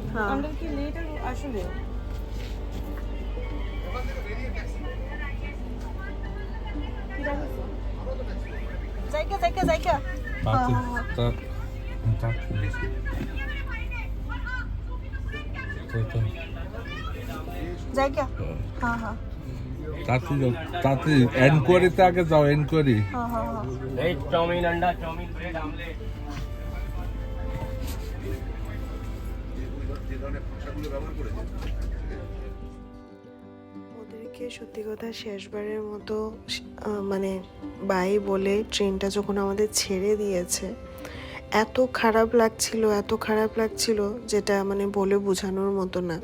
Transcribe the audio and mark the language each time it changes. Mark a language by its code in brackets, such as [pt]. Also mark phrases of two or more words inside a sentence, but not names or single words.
[bn] আমাদের কি লেট আসলে। জায়গা জায়গা জায়গা জায়গা। হ্যাঁ হ্যাঁ তাতে এনকোয়ারিতে আগে যাও, এনকোয়ারি। হ্যাঁ হ্যাঁ হ্যাঁ। [hi] वेज चाउमीन अंडा चाउमीन ब्रेड आमलेट। [bn] ওদেরকে সত্যি কথা শেষবারের মতো মানে বাই বলে ট্রেনটা যখন আমাদের ছেড়ে দিয়েছে, এত খারাপ লাগছিল যেটা মানে বলে বোঝানোর মতো না।